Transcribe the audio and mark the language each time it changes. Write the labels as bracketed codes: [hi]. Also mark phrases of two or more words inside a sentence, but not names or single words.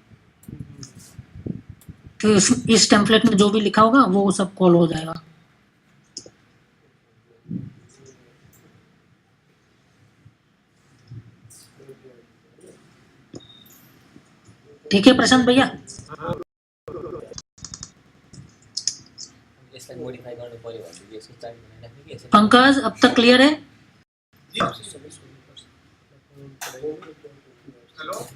[hi] तो इस टेम्पलेट में जो भी लिखा होगा वो सब कॉल हो जाएगा। ठीक है प्रशांत भैया, [ne] यसलाई मोडिफाई गर्नु पर्यो भने यसको चार्ट बनाइराख्ने कि यसरी [hi] पंकज अब तक क्लियर है? हेलो